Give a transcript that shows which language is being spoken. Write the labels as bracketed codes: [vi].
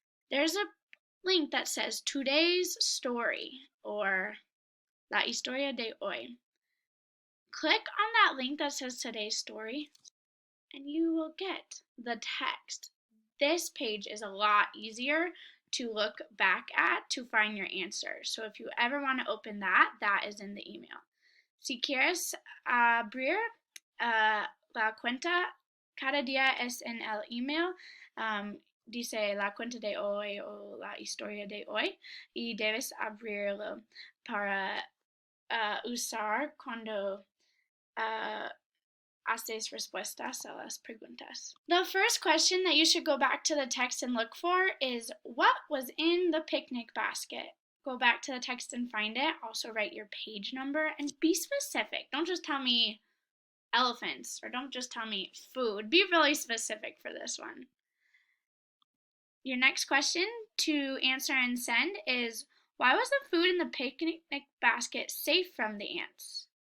[en] There's a link that says today's story, or [es] la historia de hoy. [en] Click on that link that says today's story, and you will get the text. This page is a lot easier to look back at to find your answer. So if you ever want to open that, that is in the email. [es] Si quieres abrir la cuenta, cada día es en el email. dice la cuenta de hoy o la historia de hoy y debes abrirlo para usar cuando haces respuestas a las preguntas. [en] The first question that you should go back to the text and look for is what was in the picnic basket. Go back to the text and find it. Also write your page number and be specific. Don't just tell me elephants or don't just tell me food. Be really specific for this one. Your next question to answer and send is why was the food in the picnic basket safe from the ants?